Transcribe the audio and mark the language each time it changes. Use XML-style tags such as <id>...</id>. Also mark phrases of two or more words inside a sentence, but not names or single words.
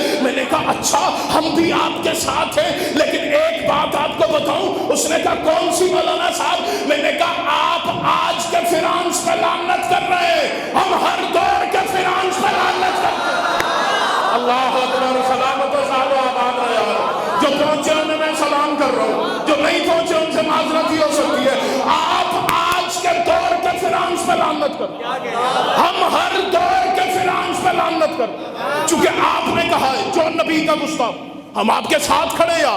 <ur>میں نے کہا اچھا, ہم بھی آپ کے ساتھ ہیں, لیکن ایک بات آپ کو بتاؤں. اس نے کہا کون سی مولانا صاحب؟ میں نے کہا آپ آج کے فرانس پہ لعنت کر رہے ہیں, ہم ہر دور کے فرانس پہ لعنت کرتے ہیں.</ur> <ar>اللہ اکبر,</ar> <ur>سلامت و شاد و آباد رہے. جو پہنچے انہیں میں سلام کر رہا ہوں, جو نہیں پہنچے ان سے معذرت ہی ہو سکتی ہے. آپ آج کے دور کے فرانس پہ لعنت کر, ہم ہر دور کے فرانس پہ لعنت کر, چونکہ آپ نے کہا ہے جو نبی کا گستاخ. ہم آپ کے ساتھ کھڑے یار.</ur>